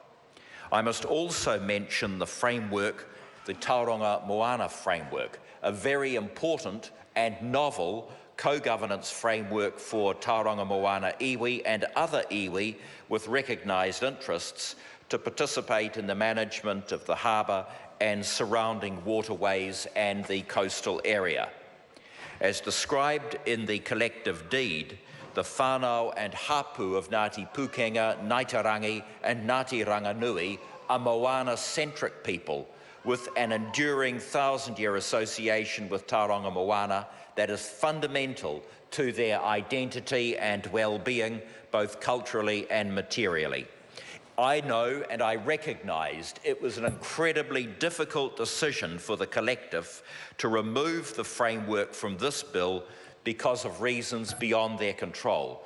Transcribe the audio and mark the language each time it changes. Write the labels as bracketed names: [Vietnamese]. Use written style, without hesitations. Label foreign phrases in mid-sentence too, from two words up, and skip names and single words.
[English] I must also mention the framework, the Tauranga Moana framework, a very important and novel co-governance framework for Tauranga Moana Iwi and other iwi with recognised interests to participate in the management of the harbour and surrounding waterways and the coastal area. As described in the collective deed, the whānau and hapū of Ngāti Pūkenga, Ngāti Rangi and Ngāti Ranginui are Moana-centric people with an enduring 1,000-year association with Tauranga Moana that is fundamental to their identity and well-being, both culturally and materially. I know and I recognised it was an incredibly difficult decision for the collective to remove the framework from this bill because of reasons beyond their control.